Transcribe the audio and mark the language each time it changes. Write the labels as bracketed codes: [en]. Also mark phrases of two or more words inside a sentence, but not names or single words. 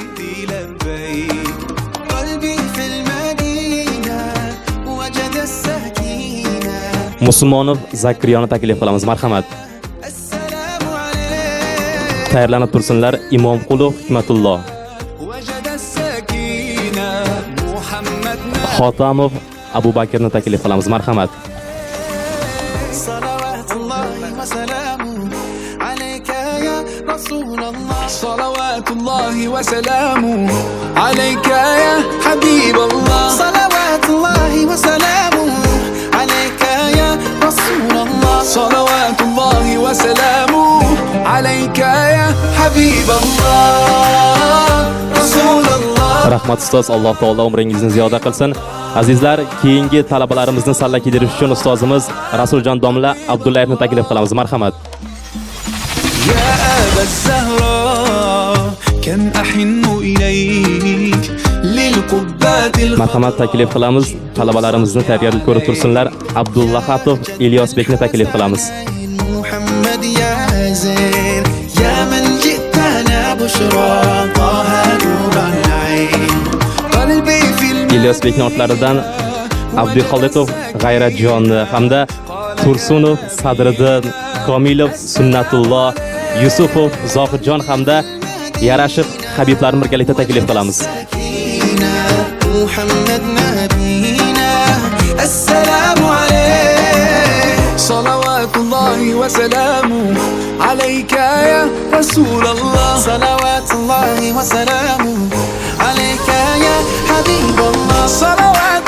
[uz] Musulmonov Zakriyoni taklif qilamiz. Marhamat. Tayyorlanib tursinlar. Imomqulov Hikmatulloh. Xotamov Abu Bakrni taklif qilamiz. Marhamat. [ar] صلوات الله وسلامه عليك يا رسول الله صلوات الله وسلامه عليك يا حبيب الله صلوات الله وسلامه عليك يا رسول الله صلوات الله وسلامه عليك يا حبيب الله رسول الله. [uz] Rahmat ustoz, Alloh taolo umringizni ziyoda qilsin. Azizlar, keyingi talabalarimizni salla kiydirish uchun ustozimiz Rasuljon domla Abdullayevni taklif qilamiz. Marhamat. [ar] يا أبا الزهراء كم أحن إليك للقبات [uz] Marhamat taklif qilamiz. Talabalarimizni tayyorgarlik ko'rib tursinlar. Abdulla Xatov Ilyosbekni taklif qilamiz. [ar] محمد يا زين يا من جئتنا بشرى طه نور العين قلبي في [uz] Ilyosbekning ortlaridan Abduxoliqov G'ayratjon hamda Tursunov Sadriddin Komilov Sunnatulloh Yusufov Zohidjon hamda Yarashiq Habiblarni birgalikda taklif qilamiz. [ar] محمد نبينا السلام عليك صلوات الله وسلامه عليك يا رسول الله صلوات الله وسلامه عليك يا حبيب الله صلوات